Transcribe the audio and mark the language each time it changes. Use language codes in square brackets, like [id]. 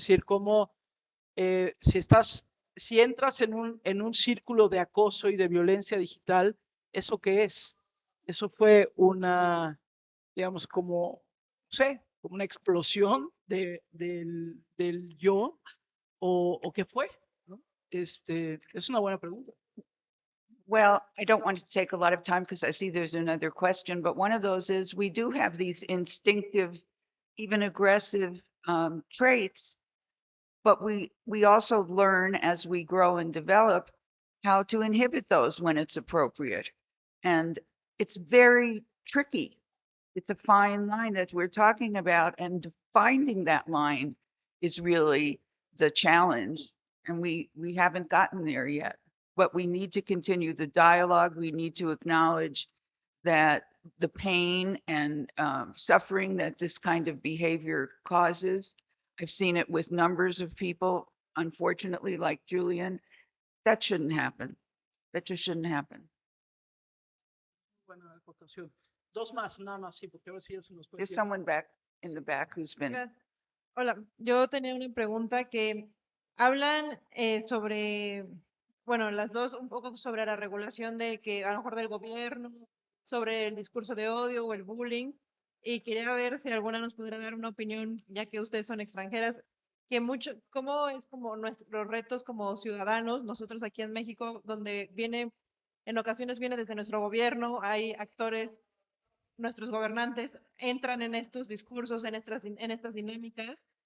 [es] Es decir, cómo si entras en un círculo de acoso y de violencia digital, ¿eso qué es? Eso fue digamos, como, no sé, como una explosión del yo, o qué fue, ¿no? Es una buena pregunta. [en] Well, I don't want to take a lot of time because I see there's another question, but one of those is we do have these instinctive, even aggressive traits, but we also learn as we grow and develop how to inhibit those when it's appropriate. And it's very tricky. It's a fine line that we're talking about, and finding that line is really the challenge. And we haven't gotten there yet. But we need to continue the dialogue. We need to acknowledge that the pain and suffering that this kind of behavior causes. I've seen it with numbers of people, unfortunately, like Julian. That shouldn't happen. That just shouldn't happen. [es] Buena acotación. Dos más, nada más, sí, porque a ver si eso nos puede [en] There's [es] decir. [en] someone back in the back who's been. [es] Hola, yo tenía una pregunta que hablan sobre, bueno, las dos un poco sobre la regulación de que a lo mejor del gobierno, sobre el discurso de odio o el bullying, y quería ver si alguna nos pudiera dar una opinión, ya que ustedes son extranjeras, que cómo es como nuestros retos como ciudadanos, nosotros aquí en México, donde en ocasiones viene desde nuestro gobierno, hay actores, nuestros gobernantes entran en estos discursos, en estas dinámicas.